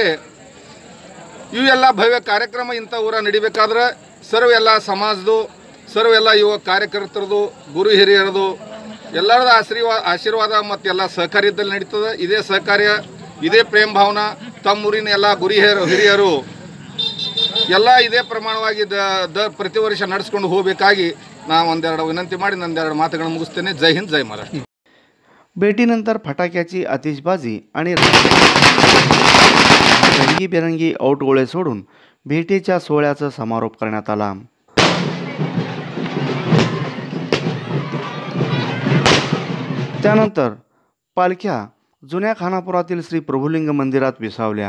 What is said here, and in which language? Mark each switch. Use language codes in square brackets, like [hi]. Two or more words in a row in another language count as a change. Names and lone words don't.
[kn] ಇವೆಲ್ಲ ಭವ್ಯ ಕಾರ್ಯಕ್ರಮ ಇಂಥ ಊರ ನಡಿಬೇಕಾದ್ರೆ ಸರ್ವ ಎಲ್ಲ ಸಮಾಜದ್ದು ಸರ್ವ ಎಲ್ಲ ಯುವ ಕಾರ್ಯಕರ್ತರದು ಗುರು ಹಿರಿಯರದು ಎಲ್ಲರದ ಆಶೀರ್ವಾದ ಮತ್ತು ಎಲ್ಲ ಸಹಕಾರ್ಯದಲ್ಲಿ ನಡೀತದೆ। ಇದೇ ಸಹಕಾರ್ಯ ಇದೇ ಪ್ರೇಮ ಭಾವನಾ ತಮ್ಮೂರಿನ ಎಲ್ಲ ಗುರು ಹಿರಿಯರು ಎಲ್ಲ ಇದೇ ಪ್ರಮಾಣವಾಗಿ ಪ್ರತಿ ವರ್ಷ ನಡೆಸ್ಕೊಂಡು ಹೋಗಬೇಕಾಗಿ ನಾನು ಒಂದೆರಡು ವಿನಂತಿ ಮಾಡಿ ನಂದೆರಡು ಮಾತುಗಳನ್ನು ಮುಗಿಸ್ತೇನೆ। ಜೈ ಹಿಂದ್, ಜೈ ಮಹಾರಾಷ್ಟ್ರ। [mr] भेटीनंतर फटाक्याची आतिषबाजी आणि रंगीबेरंगी औटगोळे सोडून भेटीच्या सोहळ्याचा समारोप करण्यात आला। त्यानंतर पालख्या जुन्या खानापुरातील श्री प्रभुलिंग मंदिरात विसावल्या।